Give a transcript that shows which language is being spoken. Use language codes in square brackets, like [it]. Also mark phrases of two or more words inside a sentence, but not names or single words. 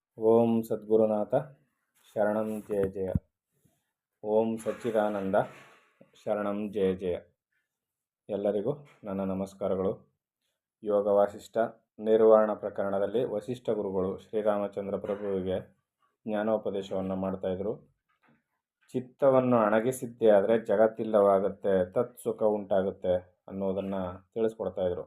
[sa] ಓಂ ಸದ್ಗುರುನಾಥ ಶರಣಂ ಜಯ ಜಯ. ಓಂ ಸಚ್ಚಿದಾನಂದ ಶರಣಂ ಜಯ ಜಯ. [kn] ಎಲ್ಲರಿಗೂ ನನ್ನ ನಮಸ್ಕಾರಗಳು. ಯೋಗ ವಾಸಿಷ್ಠ ನಿರ್ವಾಣ ಪ್ರಕರಣದಲ್ಲಿ ವಸಿಷ್ಠ ಗುರುಗಳು ಶ್ರೀರಾಮಚಂದ್ರ ಪ್ರಭುವಿಗೆ ಜ್ಞಾನೋಪದೇಶವನ್ನು ಮಾಡ್ತಾಯಿದ್ರು. ಚಿತ್ತವನ್ನು ಅಣಗಿಸಿದ್ದೇ ಆದರೆ ಜಗತ್ತಿಲ್ಲವಾಗುತ್ತೆ, ತತ್ಸುಖ ಉಂಟಾಗುತ್ತೆ ಅನ್ನೋದನ್ನು ತಿಳಿಸ್ಕೊಡ್ತಾಯಿದ್ರು.